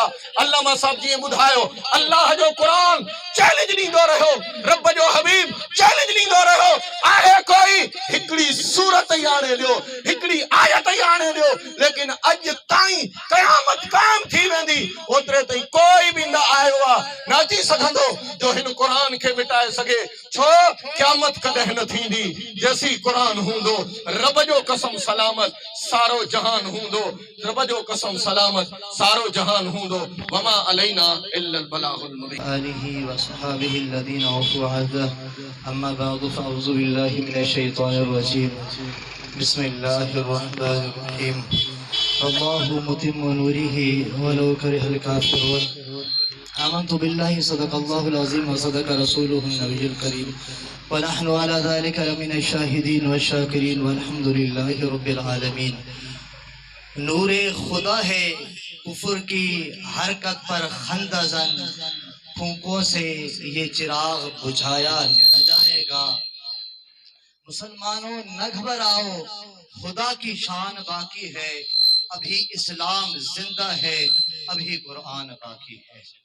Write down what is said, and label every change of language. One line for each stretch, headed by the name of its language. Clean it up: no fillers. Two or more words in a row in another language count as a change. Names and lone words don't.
Sindhi: अल्लामा साहब जी ॿुधायो, अल्लाह जो क़ुरान चैलेंज ॾींदो रहियो, रब जो हबीब चैलेंज ॾींदो रहियो, आहे कोई हिकिड़ी सूरत ई आणे ॾियो, हिकिड़ी आयत ई आणे ॾियो, लेकिन अॼु ताईं क़यामत क़ाइम थी वेंदी, ओतिरे ताईं कोई भी न आयो आहे, न अची सघंदो जो हिन क़ुरान खे मिटाए सघे। छो क़यामत कॾहिं न थींदी जेसी क़ुरान हूंदो, रब जो कसम सलामत सारो जहान हूंदो, रब जो कसम सलामत सारो जहान हूंदो।
Arabic: وما علينا إلا البلاغ المبين. آله وصحابه الذين عفوا عنه أما بعد فأعوذ بالله من الشيطان الرجيم بسم الله الرحمن الرحيم الله متم نوره ولو كره الكافرون آمنت بالله صدق الله العظيم وصدق رسوله النبي الكريم ونحن على ذلك لمن الشاهدين والشاكرين والحمد لله رب العالمين۔
Urdu: نور خدا ہے کفر کی حرکت پر خندہ زن، پھونکوں سے یہ چراغ بجھایا نہ جائے گا۔ مسلمانوں نہ گھبراؤ، خدا کی شان باقی ہے، ابھی اسلام زندہ ہے، ابھی قرآن باقی ہے۔